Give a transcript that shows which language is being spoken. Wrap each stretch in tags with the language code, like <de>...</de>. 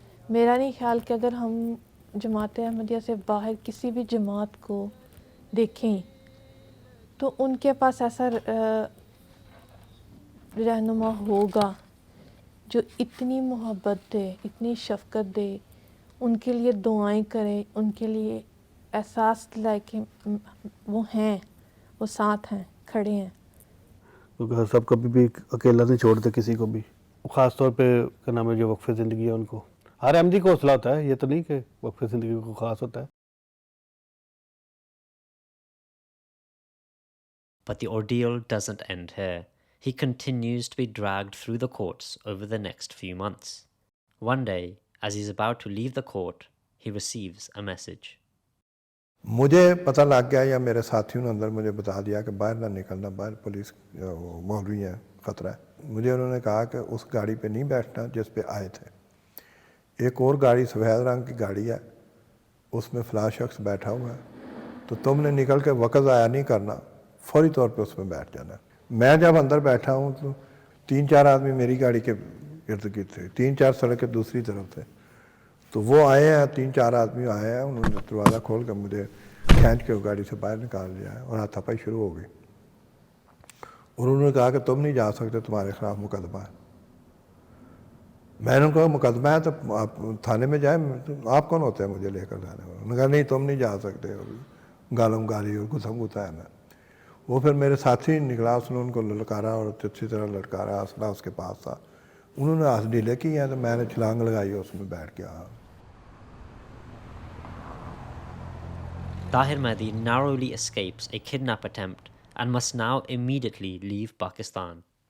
<ur>میرا نہیں خیال کہ اگر ہم جماعت احمدیہ سے باہر کسی بھی جماعت کو دیکھیں تو ان کے پاس ایسا رہنما ہوگا جو اتنی محبت دے, اتنی شفقت دے, ان کے لیے دعائیں کرے, ان کے لیے احساس دلائے کہ وہ ہیں, وہ ساتھ ہیں, کھڑے ہیں. کیونکہ سب کبھی بھی اکیلا نہیں چھوڑتے کسی کو بھی, خاص طور پہ کیا نام ہے جو وقف زندگی ہے ان کو. ہر احمدی کو حوصلہ ہوتا ہے, یہ تو نہیں کہ وقف زندگی کو خاص ہوتا ہے.</ur> <en>But the ordeal doesn't end here. He continues to be dragged through the courts over the next few months. One day, as he's about to leave the court, he receives a message.</en> <ur>مجھے پتہ لگ گیا یا میرے ساتھیوں نے اندر مجھے بتا دیا کہ باہر نہ نکلنا, باہر پولیس مولوی ہیں, خطرہ ہے. مجھے انہوں نے کہا کہ اس گاڑی پہ نہیں بیٹھنا جس پہ آئے تھے. ایک اور گاڑی سفید رنگ کی گاڑی ہے, اس میں فلاں شخص بیٹھا ہوا ہے, تو تم نے نکل کے وقت ضائع نہیں کرنا, فوری طور پہ اس میں بیٹھ جانا. میں جب اندر بیٹھا ہوں تو 3-4 آدمی میری گاڑی کے ارد گرد تھے, 3-4 سڑک کے دوسری طرف تھے. تو وہ آئے ہیں, 3-4 آدمی آئے ہیں, انہوں نے دروازہ کھول کر مجھے کھینچ کے گاڑی سے باہر نکال لیا ہے اور ہاتھا پائی شروع ہو گئی. اور انہوں نے کہا کہ تم نہیں جا سکتے, تمہارے خلاف مقدمہ ہے. میں نے کہا مقدمہ ہے تو آپ تھانے میں جائیں, آپ کون ہوتے ہیں مجھے لے کر جانے والے؟ انہوں نے کہا نہیں تم نہیں جا سکتے, اور گالم گالی اور گھسم گھسا ہے. میں وہ پھر میرے ساتھی نکلا, اس نے ان کو للکارا اور اچھی طرح لٹکارا, اسلحہ اس کے پاس تھا. انہوں نے ہاتھ ڈھیلے کی ہیں تو میں نے چھلانگ لگائی اور اس میں بیٹھ گیا.</ur> <en>Tahir Mehdi narrowly escapes a kidnap attempt and must now immediately leave Pakistan.</en>